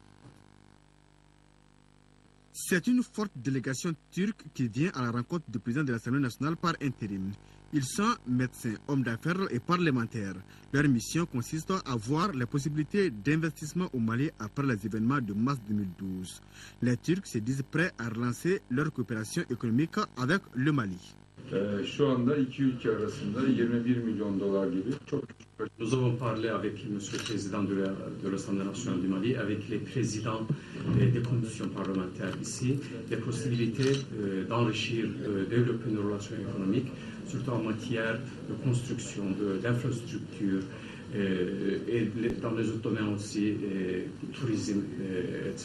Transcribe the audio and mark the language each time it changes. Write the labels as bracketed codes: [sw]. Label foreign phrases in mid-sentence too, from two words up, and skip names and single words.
[fr] C'est une forte délégation turque qui vient à la rencontre du président de l'Assemblée nationale par intérim. Ils sont médecins, hommes d'affaires et parlementaires. Leur mission consiste à voir les possibilités d'investissement au Mali après les événements de mars 2012. Les Turcs se disent prêts à relancer leur coopération économique avec le Mali. [tr] Şu anda iki ülke arasında 21 milyon dolar gibi çok küçük [fr] Nous avons parlé avec M. le Président de l'Assemblée nationale du Mali, avec les présidents des commissions parlementaires ici, des possibilités d'enrichir, de développer une relation économique, surtout en matière de construction, d'infrastructures, et dans les autres domaines aussi, tourisme, etc.